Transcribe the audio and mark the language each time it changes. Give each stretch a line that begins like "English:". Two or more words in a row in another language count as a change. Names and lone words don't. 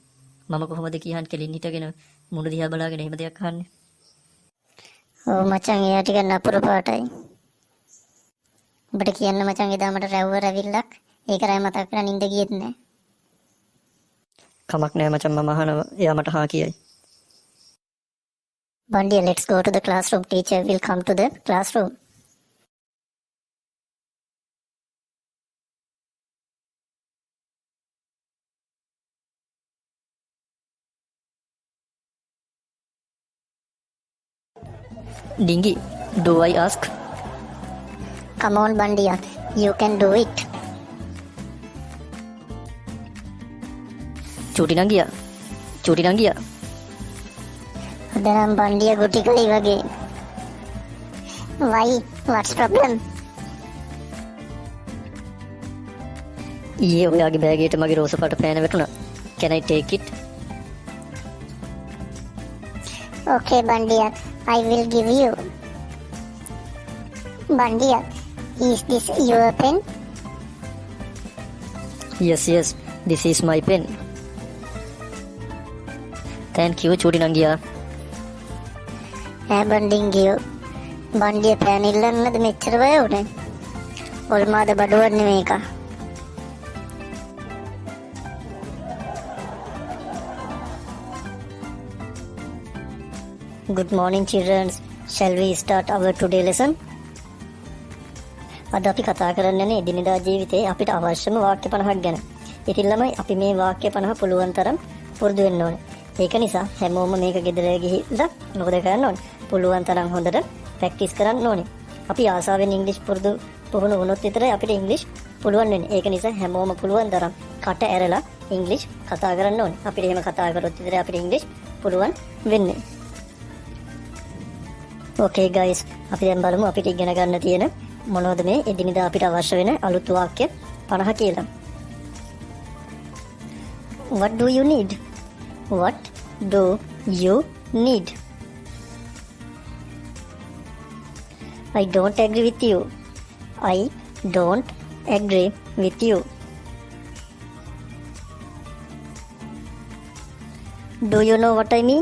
Sinhala: මම කොහොමද කියහන් කෙලින් හිටගෙන මුණ දිහා බලාගෙන එහෙම දෙයක් අහන්නේ? ඔව් මචං එයා ටික නපුර පාටයි. ඔබට කියන්න මචං එදා මට රැව්ව රැවිල්ලක් ඒක රෑ මතක් කරලා නිින්ද ගියෙත් නෑ. කමක් නෑ මචං මම අහනවා. එයා මට හා කියයි.
English: Bandiya, let's go to the classroom. Teacher will come to the classroom. Dingy, do I ask? Come on, Bandiya, you can do it.
Sinhala: චූටි නංගියා. අද නම් Bandiya ගුටි කලි වගේ.
English: Why? What's problem?
Sinhala: ඊයේ ඔයාගේ බෑගේට මගේ රෝස පාට පෑන වැටුණා.
English: Can I take it? Okay, Bandiya, I will give you. Bandiya, is this your pen? Yes, this is my pen. Thank you
Sinhala: චූටි නංගියා. Bandiya, Bandiya පෑන ඉල්ලන්නද මෙච්චර බය උනේ? ඔල්මාද බඩුවක් නෙමෙයි එක.
English: Good morning, children. Shall we start our today lesson?
Sinhala: අද අපි කතා කරන්නේ එදිනෙදා ජීවිතේ අපිට අවශ්‍යම වාක්‍ය 50ක් ගැන. ඉතින් ළමයි අපි මේ වාක්‍ය 50 පුළුවන් තරම් පුරුදු වෙන්න ඕනේ. ඒක නිසා හැමෝම මේක ගෙදර ගිහිල්ලා මොකද කරන්න ඕනේ? පුළුවන් තරම් හොඳට ප්‍රැක්ටිස් කරන්න ඕනේ. අපි ආසාවෙන් ඉංග්‍රීසි පුහුණු වුණොත් විතරයි අපිට ඉංග්‍රීසි පුළුවන් වෙන්නේ. ඒක නිසා හැමෝම පුළුවන් තරම් කට ඇරලා ඉංග්‍රීසි කතා කරන්න ඕනේ. අපිට එහෙම කතා කරොත් විතරයි අපිට ඉංග්‍රීසි පුළුවන් වෙන්නේ.
English: Okay guys,
Sinhala: අපි දැන් බලමු අපිට ඉගෙන ගන්න තියෙන මොනවද මේ එදිනෙදා අපිට අවශ්‍ය වෙන අලුත් වාක්‍ය 50 කියලා.
English: What do you need? What do you need? I don't agree with you. I don't agree with you. Do you know what I mean?